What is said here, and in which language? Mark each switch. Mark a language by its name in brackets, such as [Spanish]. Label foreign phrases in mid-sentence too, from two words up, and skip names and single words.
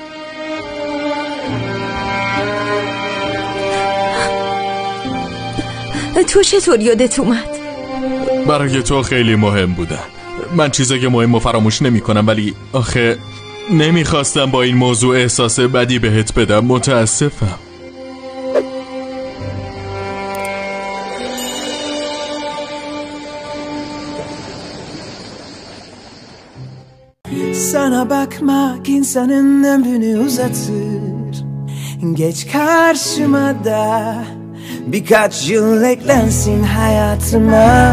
[Persian] تو چطور یادت اومد؟ برای تو خیلی مهم بودن. من چیزای مهم رو فراموش نمی کنم، ولی آخه نمیخواستم با این موضوع احساس بدی بهت بدم. متاسفم. [Turkish] Sana bakmak insanın ömrünü uzatır. Geç karşıma da birkaç yıl eklensin hayatıma.